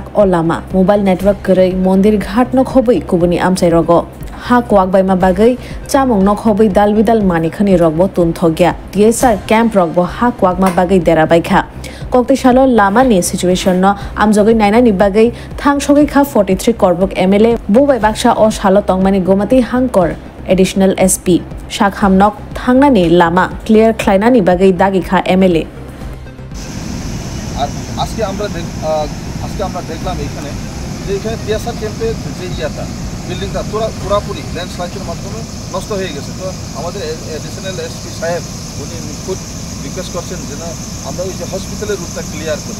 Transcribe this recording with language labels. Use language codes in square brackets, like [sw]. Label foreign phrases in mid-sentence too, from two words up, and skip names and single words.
[trp] o lama [en] mobile network [trp] korei mondir ghat no khoboi kubuni amchai rogo ha kwak baima bagai chamong no khoboi dalbidal manikhani rogbo tunthogya DSR camp rogbo ha kwak ma bagai derabaikha kokte shalo lama ni situation no amjogai naina ni bagai thangsogai kha 43 Korbuk MLA bobai baksha o shalo tongmani Gomati hangkor additional SP Shakhamnok Thangnani Lama clear Klainani Bagai Dagikha MLA [bn] আজকে আমরা দেখলাম এখানে যে এখানে টিএসআর ক্যাম্পের যে ইয়াটা বিল্ডিংটা পুরাপুরি ল্যান্ডস্লাইডের মাধ্যমে নষ্ট হয়ে গেছে। তো আমাদের [en] additional SP [bn] সাহেব উনি খুব রিকোয়েস্ট করছেন যেন আমরা ওই যে হসপিটালের রুটটা ক্লিয়ার করি।